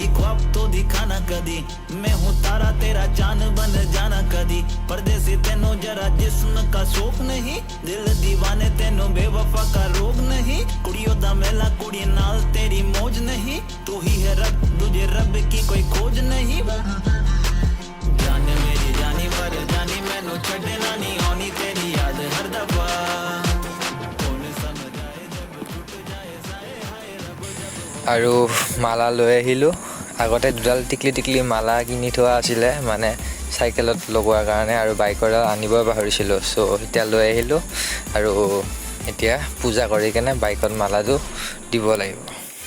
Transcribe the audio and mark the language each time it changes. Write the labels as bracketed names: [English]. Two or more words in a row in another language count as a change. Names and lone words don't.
[Punjabi] ਖ੍ਵਾਬ ਤੋ ਦਿਖਾਨਾ ਕਦੀ ਮੈਂ ਹੂੰ ਤਾਰਾ ਤੇਰਾ ਚਾਂਦ ਬਨ ਜਾਨਾ ਕਦੀ ਪਰਦੇਸੀ ਤੈਨੂੰ ਜ਼ਰਾ ਜਿਸਮ ਕਾ ਸ਼ੌਕ ਨਹੀਂ ਦਿਲ ਦੀਵਾਨੇ ਤੈਨੂੰ ਬੇਵਫ਼ਾ ਕਾ ਰੋਗ ਨਹੀਂ ਕੁੜੀਆਂ ਦਾ ਮੇਲਾ ਕੁੜੀ ਨਾਲ ਤੇਰੀ ਮੌਜ ਨਹੀਂ ਤੂੰ ਹੀ ਹੈ ਰੱਬ ਤੁਝੇ ਰੱਬ ਕੀ ਕੋਈ ਖੋਜ ਨਹੀਂ ਜਾਨ ਮੇਰੀ ਜਾਨੀ ਪਰ ਜਾਨੀ ਮੈਨੂੰ ਛੱਡਣਾ ਨਹੀਂ ਆਨੀ ਤੇਰੀ ਯਾਦ ਹਰ ਦਫ਼ਾ [Assamese] আৰু মালা লৈ আহিলোঁ আগতে দুডাল টিকলি মালা কিনি থোৱা আছিলে মানে চাইকেলত লগোৱাৰ কাৰণে আৰু বাইকৰ আনিবই পাহৰিছিলোঁ চ' এতিয়া লৈ আহিলোঁ আৰু এতিয়া পূজা কৰি কেনে বাইকত মালাটো দিব লাগিব